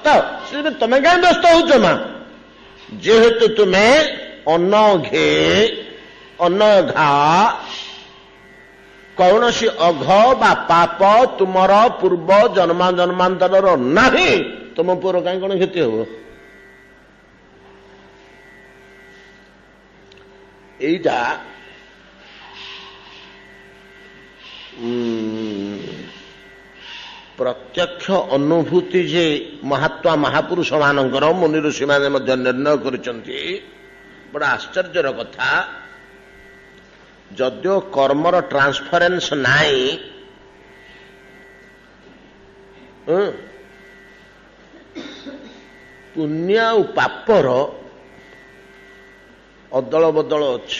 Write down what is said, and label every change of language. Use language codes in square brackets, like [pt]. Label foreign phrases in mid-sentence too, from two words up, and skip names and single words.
[or] ତମେ କାହିଁ ବ୍ୟସ୍ତ ହଉଛ ମା? ଯେହେତୁ ତୁମେ ଅନଘେ, ଅନଘା, କୌଣସି ଅଘ ବା ପାପ ତୁମର ପୂର୍ବ ଜନ୍ମାନ୍ତରର ନାହିଁ, ତୁମ ପୁଅର କାହିଁ କଣ କ୍ଷତି ହବ? ଏଇଟା ପ୍ରତ୍ୟକ୍ଷ ଅନୁଭୂତି ଯେ ମହାତ୍ମା ମହାପୁରୁଷ মানଙ୍କର ମୁନି ଋଷି ମାନେ ମଧ୍ୟ ନିର୍ଣ୍ଣୟ କରିଛନ୍ତି। ବଡ଼ ଆଶ୍ଚର୍ଯ୍ୟର କଥା, ଯଦିଓ କର୍ମର ଟ୍ରାନ୍ସଫରେନ୍ସ ନାହିଁ, ପୁଣ୍ୟ ଆଉ ପାପର ଅଦଳ ବଦଳ ଅଛି।